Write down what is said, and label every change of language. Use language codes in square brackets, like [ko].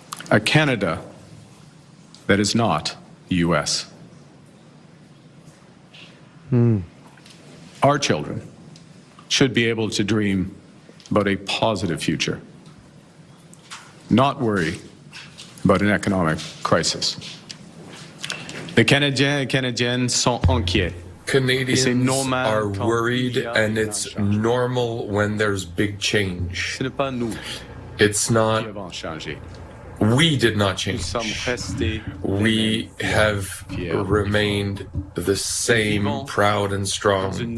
[en] a Canada that is not the U.S. Our children should be able to dream about a positive future, not worry about an economic crisis. [fr] Les Canadiens et Canadiennes sont inquiets. [en] Canadians are worried, and it's normal when there's big change. It's not. We did not change. We have remained the same, proud and strong.